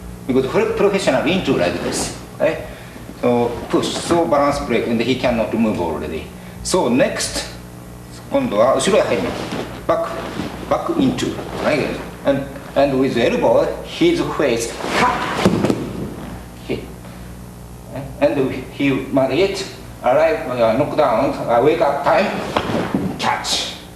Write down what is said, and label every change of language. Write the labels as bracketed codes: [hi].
[en] Because professional into like this. Right? So push, so balance break, and he cannot move already. So next, [ja] 今度は後ろへ入ります。 [en] Back into. Right? And with elbow, his face, hit. And he might hit, arrive, knock down, wake up time, catch.